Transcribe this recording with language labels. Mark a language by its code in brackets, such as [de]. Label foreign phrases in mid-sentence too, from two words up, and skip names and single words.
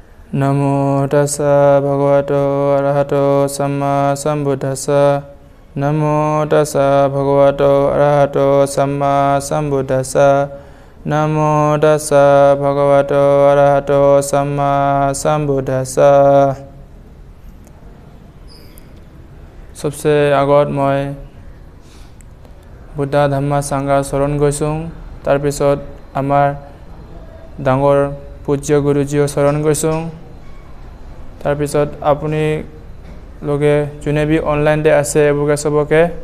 [pi] Namo tassa bhagavato arahato samma sambuddhassa. Namo tassa bhagavato arahato samma sambuddhassa. Namo tassa bhagavato arahato samma sambuddhassa. [as] सबसे আগত মই বুদ্ধা ধম্মা সংঘ শৰণ গৈছোঁ তাৰ পিছত আমাৰ ডাঙৰ পূজ্য গুৰুজীও শৰণ গৈছোঁ তাৰ পিছত আপুনি লোকে যোনে বি অনলাইনতে আছে এবুকে সবকে